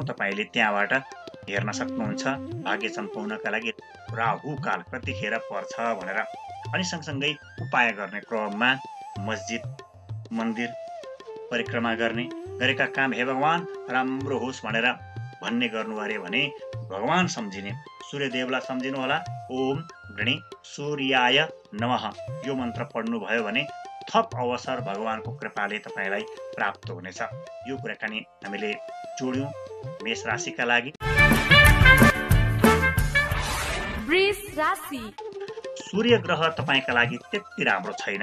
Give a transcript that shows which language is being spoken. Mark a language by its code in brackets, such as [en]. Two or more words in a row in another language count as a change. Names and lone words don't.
[ne] तपाईँले त्यहाँबाट हेर्न सक्नुहुन्छ भाग्य चम्काउनका लागि राहु काल कतिखेर पर्छ भनेर। अनि सँगसँगै उपाय गर्ने क्रममा मस्जिद मन्दिर परिक्रमा गरेका काम हे भगवान राम्रो होस् भनेर भन्ने गर्नु अरे भने भगवान सम्झिने, सूर्यदेवलाई सम्झिनु होला। [sa] ओम गणे सूर्याय नमः [ne] यो मन्त्र पढ्नुभयो भने थप अवसर भगवानको कृपाले तपाईँलाई प्राप्त हुनेछ। यो कुराकानी हामीले जोड्यौँ मेष राशिका लागि। वृष राशि। सूर्य ग्रह तपाईँका लागि त्यति राम्रो छैन।